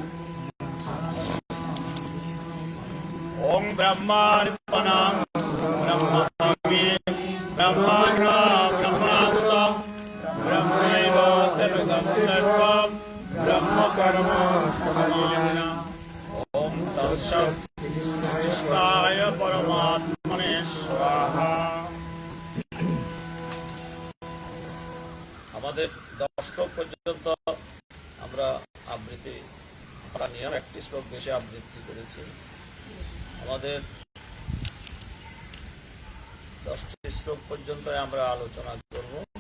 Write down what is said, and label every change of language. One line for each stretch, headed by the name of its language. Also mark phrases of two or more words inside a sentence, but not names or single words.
Sanskrit: ओम ब्रह्मार्पणं ब्रह्महवि ब्रह्माग्रह ब्रह्माहुतं ब्रह्मैव तनुगं सर्वं ब्रह्मकर्म समाधिना। ओम तत्सत् कृष्णाय परमात्मने स्वाहा।
Bangla: আমাদের 10 শ্লোক পর্যন্ত আমরা আবৃত্তি করা নিয়ম, একটি শ্লোক বেশি আবৃত্তি করেছি। আমাদের 10টি শ্লোক পর্যন্ত আমরা আলোচনা করব।